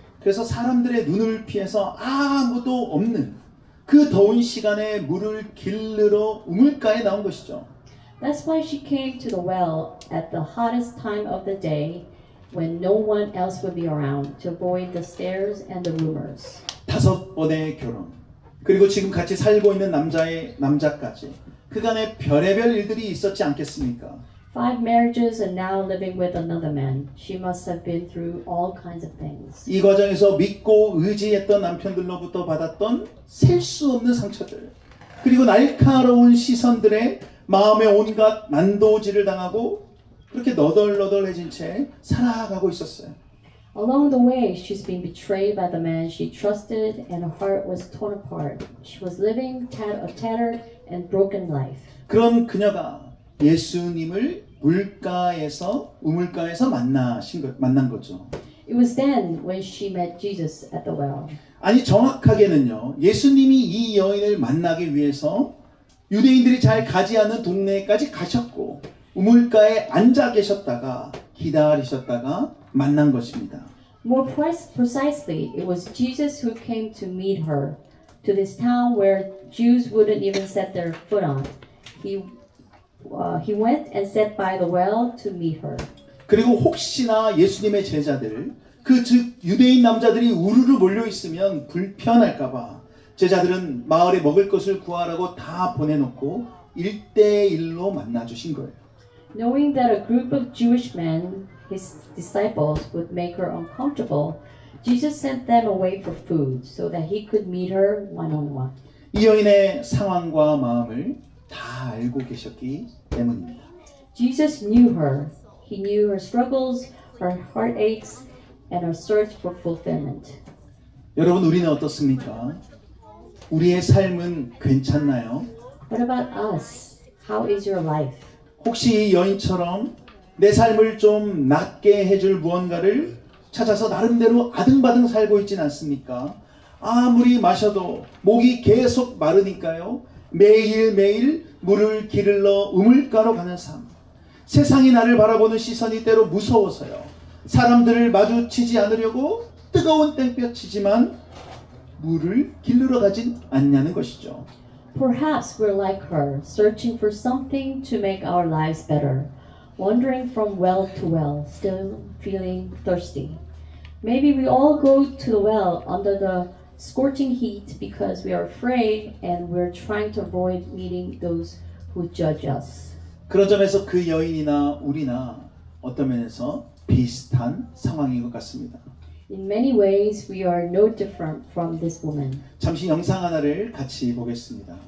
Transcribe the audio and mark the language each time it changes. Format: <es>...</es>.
<ko>그래서 사람들의 눈을 피해서 아무도 없는 그 더운 시간에 물을 길르러 우물가에 나온 것이죠.</ko> <en>That's why she came to the well at the hottest time of the day when no one else would be around to avoid the stares and the rumors.</en> <ko>5번의 결혼 그리고 지금 같이 살고 있는 남자까지 그간에 별의별 일들이 있었지 않겠습니까?</ko> <en>5 marriages and now living with another man. She must have been through all kinds of things.</en> <ko>이 과정에서 믿고 의지했던 남편들로부터 받았던 셀 수 없는 상처들 그리고 날카로운 시선들에 마음에 온갖 난도질을 당하고 그렇게 너덜너덜해진 채 살아가고 있었어요.</ko> <en>Along the way, she's been betrayed by the man she trusted and her heart was torn apart. She was living a tattered and broken life.</en> <ko>그런 그녀가 예수님을 우물가에서 만난 거죠.</ko> <en>It was then when she met Jesus at the well.</en> <ko>아니 정확하게는요. 예수님이 이 여인을 만나기 위해서 유대인들이 잘 가지 않는 동네까지 가셨고 우물가에 앉아 계셨다가 기다리셨다가 만난 것입니다.</ko> <en>More precisely, it was Jesus who came to meet her to this town where Jews wouldn't even set their foot on. He went and sat by the well to meet her.</en> <ko>그리고 혹시나 예수님의 제자들, 즉 유대인 남자들이 우르르 몰려 있으면 불편할까봐 제자들은 마을에 먹을 것을 구하라고 다 보내놓고 1대1로 만나주신 거예요.</ko> <en>Knowing that a group of Jewish men, his disciples, would make her uncomfortable, Jesus sent them away for food so that he could meet her one-on-one.</en> <ko>이 여인의 상황과 마음을 다 알고 계셨기 때문입니다.</ko> <en>Jesus knew her. He knew her struggles, her heartaches, and our search for fulfillment.</en> <ko>여러분, 우리는 어떻습니까? 우리의 삶은 괜찮나요?</ko> <en>What about us? How is your life?</en> <ko>혹시 이 여인처럼 내 삶을 좀 낫게 해줄 무언가를 찾아서 나름대로 아등바등 살고 있진 않습니까? 아무리 마셔도 목이 계속 마르니까요. 매일매일 물을 기르러 우물가로 가는 삶. 세상이 나를 바라보는 시선이 때로 무서워서요. 사람들을 마주치지 않으려고 뜨거운 땡볕이지만 물을 길르러 가진 않냐는 것이죠.</ko> <en>Perhaps we're like her, searching for something to make our lives better, wandering from well to well, still feeling thirsty. Maybe we all go to the well under the scorching heat because we are afraid and we're trying to avoid meeting those who judge us.</en> <ko>그런 점에서 그 여인이나 우리나 어떤 면에서 비슷한 상황인 것 같습니다.</ko> <en>In many ways, we are no different from this woman.</en> <ko>잠시 영상 하나를 같이 보겠습니다.</ko>